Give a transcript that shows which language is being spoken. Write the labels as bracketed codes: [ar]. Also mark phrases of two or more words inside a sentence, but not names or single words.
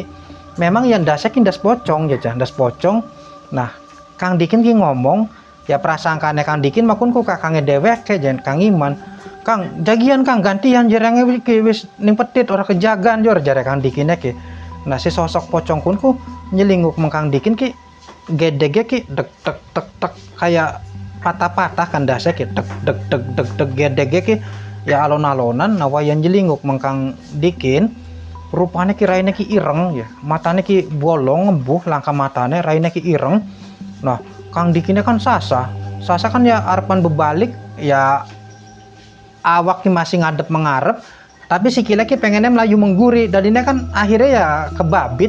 [jv] Memang ya ndase ki ndas pocong ya ndas pocong. Nah Kang Dikin ki ngomong ya prasangkane Kang Dikin makun ku kakange dewek ke jen Kang Iman. Kang jagian Kang gantian jerenge ki wis ning petit ora kejagan jor jare Kang Dikin ki. Nah si sosok pocong kun ku nyelinguk meng Kang Dikin ki gedege ki dek tek tek tek kayak patah-patah kan dase ki dek dek dek dek dek gedege ki ya alon-alonan. Nah wayan jelinguk meng Kang Dikin rupane ki raine ki ireng ya, matane ki bolong ngembuh langka matane raine ki ireng. Nah Kang Dikinnya kan sasa kan ya arepan bebalik ya awak ki masih ngadep mengarep tapi sikile ki pengennya melayu mengguri dadinya kan akhirnya ya kebabit.